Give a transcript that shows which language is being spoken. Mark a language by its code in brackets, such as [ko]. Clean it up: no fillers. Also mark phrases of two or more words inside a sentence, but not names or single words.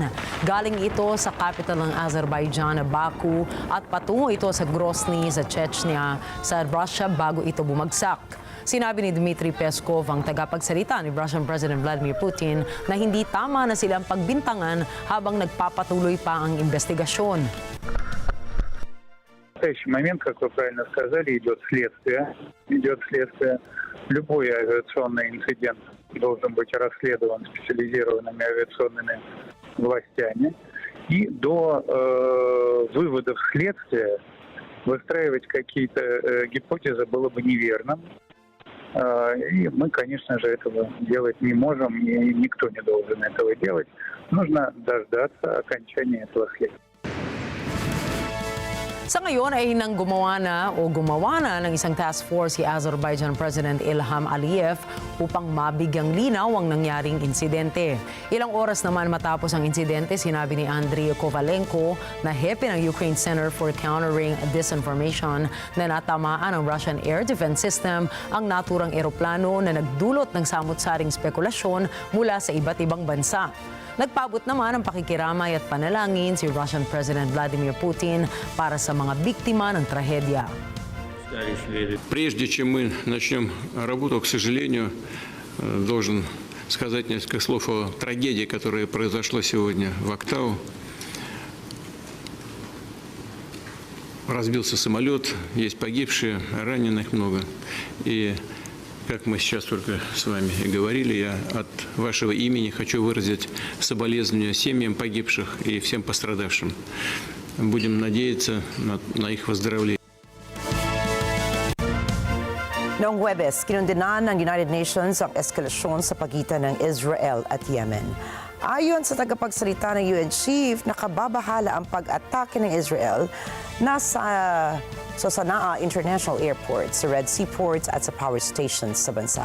[tl] Galing ito sa capital ng Azerbaijan, Baku, at patungo ito sa Grozny sa Chechnya sa Russia bago ito bumagsak. Sinabi ni Dmitry Peskov, ang tagapagsalita ni [en] Russian President [tl] Vladimir Putin, na hindi tama na silang pagbintangan habang nagpapatuloy pa ang investigasyon. [ru] В настоящий момент, как вы правильно сказали, идет следствие. Любой авиационный инцидент должен быть расследован специализированными авиационными властями. И до выводов следствия выстраивать какие-то гипотезы было бы неверным. И мы, конечно же, этого делать не можем, и никто не должен этого делать. Нужно дождаться окончания этого следствия. [tl] Sa ngayon ay gumawa na ng isang [en] task force [tl] si Azerbaijan President Ilham Aliyev upang mabigyang linaw ang nangyaring insidente. Ilang oras naman matapos ang insidente, sinabi ni Andriy Kovalenko na hepe ng Ukraine Center for Countering Disinformation na natamaan ng [en] Russian Air Defense System [tl] ang naturang eroplano na nagdulot ng samut-saring spekulasyon mula sa iba't ibang bansa. Nagpabot naman ang pakikiramay at panalangin si [en] Russian President [tl] Vladimir Putin para sa mga biktima ng trahedya. [ru] Прежде чем мы начнем работу, к сожалению, должен сказать несколько слов о трагедии, которая произошла сегодня в Актау. Разбился самолет, есть погибшие, раненых много. И как мы сейчас только с вами и говорили, я от вашего имени хочу выразить соболезнования семьям погибших и всем пострадавшим. Будем надеяться на их выздоровление. [tl] Noong Huwebes, kinundenan ng United Nations ang eskalasyon sa pagitan ng Israel at Yemen. Ayon sa tagapagsalita ng [en] UN Chief, [tl] nakababahala ang pag-atake ng Israel sa Sanaa International Airport, sa Red Sea ports at sa [en] power stations [tl] sa bansa.